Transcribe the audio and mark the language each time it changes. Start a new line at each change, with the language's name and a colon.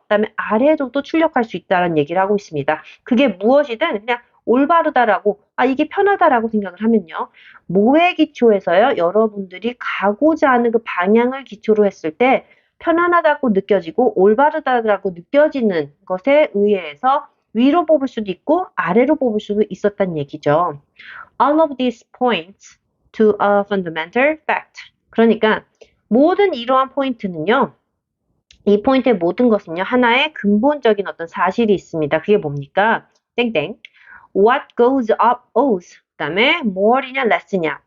Korean: 그 다음에 아래로 또 출력할 수 있다는 얘기를 하고 있습니다. 그게 무엇이든 그냥 올바르다라고, 이게 편하다라고 생각을 하면요. 뭐에 기초해서요? 여러분들이 가고자 하는 그 방향을 기초로 했을 때 편안하다고 느껴지고 올바르다고 느껴지는 것에 의해서 위로 뽑을 수도 있고 아래로 뽑을 수도 있었단 얘기죠.
English: All of these points to a fundamental fact.
Korean: 그러니까 모든 이러한 포인트는요. 이 포인트의 모든 것은요. 하나의 근본적인 어떤 사실이 있습니다. 그게 뭡니까? 땡땡.
English: What goes up owes.
Korean: 그 다음에 more이냐 less냐.